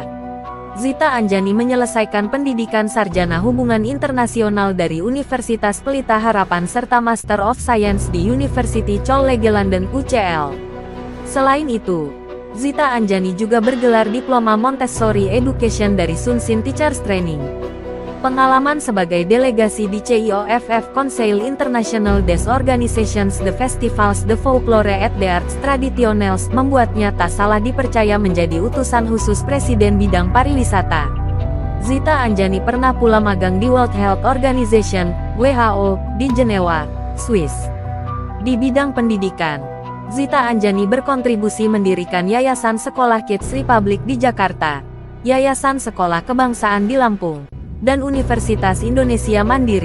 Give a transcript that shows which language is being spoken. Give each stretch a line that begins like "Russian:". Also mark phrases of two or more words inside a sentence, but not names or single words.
Indonesian: Zita Anjani menyelesaikan pendidikan sarjana hubungan internasional dari Universitas Pelita Harapan serta
English: Master of Science
Indonesian: di University College London UCL. Selain itu, Zita Anjani juga bergelar Diploma
English: Montessori Education
Indonesian: dari Sunsin Teachers Training. Pengalaman sebagai delegasi di CIOFF Conseil International des Organisations de Festivals de Folklore et d'Arts Traditionnels membuatnya tak salah dipercaya menjadi utusan khusus Presiden bidang pariwisata. Zita Anjani pernah pula magang di World Health Organization, WHO, di Jenewa, Swiss. Di bidang pendidikan, Zita Anjani berkontribusi mendirikan Yayasan Sekolah Kids Republic di Jakarta, Yayasan Sekolah Kebangsaan di Lampung, dan Universitas Indonesia Mandiri.